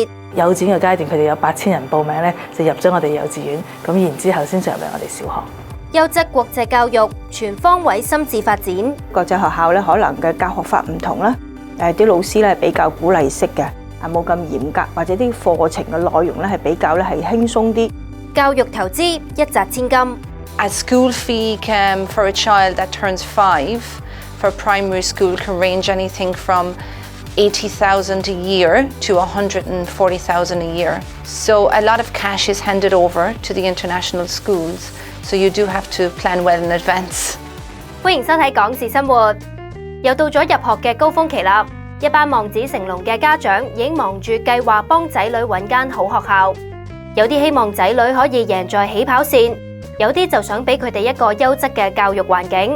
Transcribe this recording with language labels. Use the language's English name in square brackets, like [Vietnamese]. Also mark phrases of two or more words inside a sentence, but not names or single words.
[Cantonese] 幼稚園嘅階段，佢哋有8000人報名咧，就入咗我哋幼稚園，咁然之後先進入嚟我哋小學。優質國際教育全方位心智發展。國際學校咧，可能嘅教學法唔同啦，啲老師咧比較鼓勵式嘅，冇咁嚴格，或者啲課程嘅內容咧係比較咧係輕鬆啲。教育投資一擲千金。 [English] A school fee can, for a child that turns 5 for primary school, can range anything from 80,000 a year to 140,000 a year. So a lot of cash is handed over to the international schools. So you do have to plan well in advance. [Cantonese] 歡迎收睇《港事生活》，又到咗入學嘅高峰期啦！一班望子成龍嘅家長已經忙住計劃幫仔女揾間好學校，有啲希望仔女可以贏在起跑線，有啲就想俾佢哋一個優質嘅教育環境。